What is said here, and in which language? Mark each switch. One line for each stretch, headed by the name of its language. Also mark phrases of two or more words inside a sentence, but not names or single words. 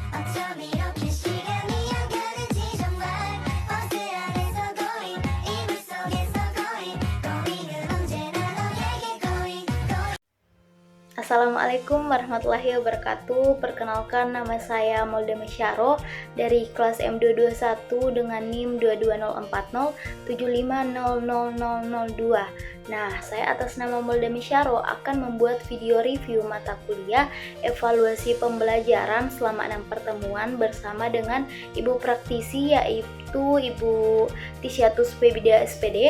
Korean: 어쩜 이렇게 시간이 안 가는지 정말 버스 안에서 going 이불 속에서 going은 언제나 너에게 going.
Arabic: السلام عليكم ورحمة الله وبركاته.
Indonesian: Perkenalkan, nama saya Molda Mesyaro dari kelas M221 dengan NIM 2204075000002. Nah, saya atas nama Molda Mesyaro akan membuat video review mata kuliah evaluasi pembelajaran selama 6 pertemuan bersama dengan ibu praktisi, yaitu Ibu Tisyatus Pebida SPD.